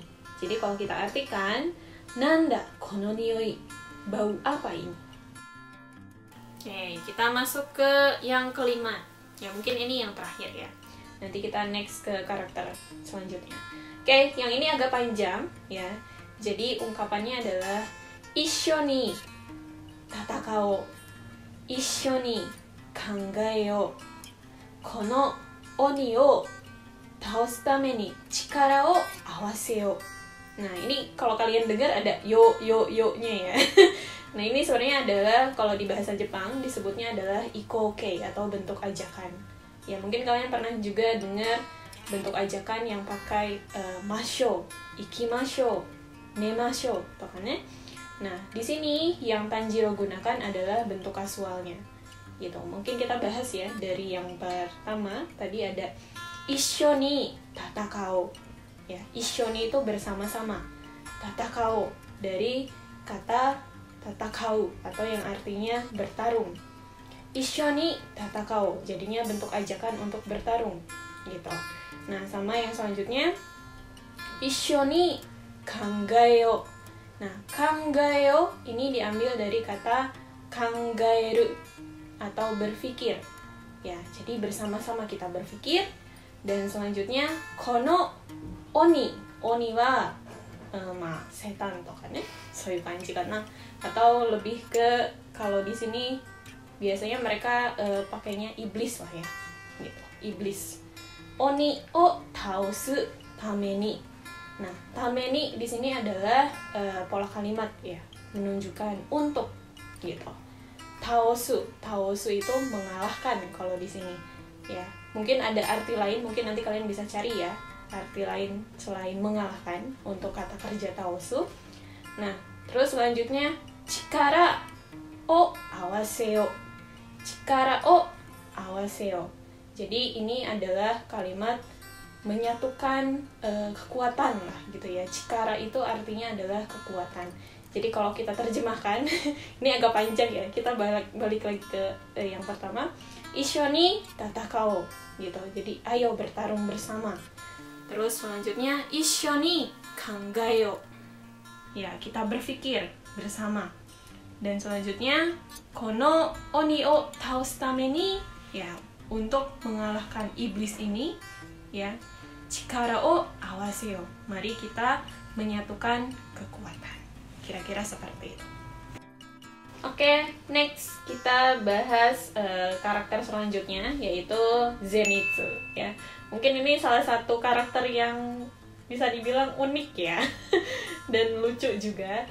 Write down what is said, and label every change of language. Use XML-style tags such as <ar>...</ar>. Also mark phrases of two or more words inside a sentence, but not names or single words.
<id>Jadi kalau kita artikan</id> <ja>なんだこの匂い,</ja> <id>bau apa ini? Oke, kita masuk ke yang kelima. Ya, mungkin ini yang terakhir ya. Nanti kita next ke karakter selanjutnya. Oke, yang ini agak panjang ya. Jadi ungkapannya adalah</id> <ja>一緒に戦おう. 一緒に考えよう. この鬼を倒すために力を合わせよう.</ja> <id>Nah, ini kalau kalian dengar ada yo-nya ya. Nah, ini sebenarnya adalah kalau di bahasa Jepang disebutnya adalah ikoke atau bentuk ajakan. Ya, mungkin kalian pernah juga dengar bentuk ajakan yang pakai</id> <ja>ましょう、行きましょう、寝ましょう,</ja> <id>kan ya. Nah, di sini yang Tanjiro gunakan adalah bentuk kasualnya. Gitu. Mungkin kita bahas ya dari yang pertama tadi ada</id> <ja>一緒に戦おう.</ja> <id>Ya,</id> <ja>一緒に</ja> <id>itu bersama-sama. Tatakao dari kata tatakau atau yang artinya bertarung.</id> <ja>一緒に戦おう</ja> <id>jadinya bentuk ajakan untuk bertarung gitu. Nah, sama yang selanjutnya</id> <ja>一緒に考えよう.</ja> <id>Nah, kangaeo ini diambil dari kata kangaeru atau berpikir. Ya, jadi bersama-sama kita berpikir. Dan selanjutnya</id> <ja>この鬼. 鬼はsetanとかんや、そういう感じかな.</ja> <id>Atau lebih ke kalau di sini biasanya mereka pakainya iblis lah ya, gitu. Iblis.</id> <ja>鬼を倒すために.</ja> <id>Nah, tameni di sini adalah pola kalimat ya, menunjukkan untuk gitu. Taosu, taosu itu mengalahkan kalau di sini ya. Mungkin ada arti lain, mungkin nanti kalian bisa cari ya arti lain selain mengalahkan untuk kata kerja taosu. Nah, terus selanjutnya</id> <ja>力を合わせよう. 力を合わせよう.</ja> <id>Jadi ini adalah kalimat menyatukan kekuatan lah gitu ya. Chikara itu artinya adalah kekuatan. Jadi kalau kita terjemahkan, ini agak panjang ya. Kita balik lagi ke yang pertama.</id> <ja>一緒に戦おう</ja> <id>gitu. Jadi ayo bertarung bersama. Terus selanjutnya</id> <ja>一緒に考えよう.</ja> <id>Ya, kita berpikir bersama. Dan selanjutnya</id> <ja>この鬼を倒すために,</ja> <id>ya, untuk mengalahkan iblis ini ya,</id> <ja>力を合わせよう.</ja> <id>Mari kita menyatukan kekuatan. Kira-kira seperti itu. Oke, next kita bahas karakter selanjutnya, yaitu Zenitsu ya. Mungkin ini salah satu karakter yang bisa dibilang unik ya dan lucu juga.</id>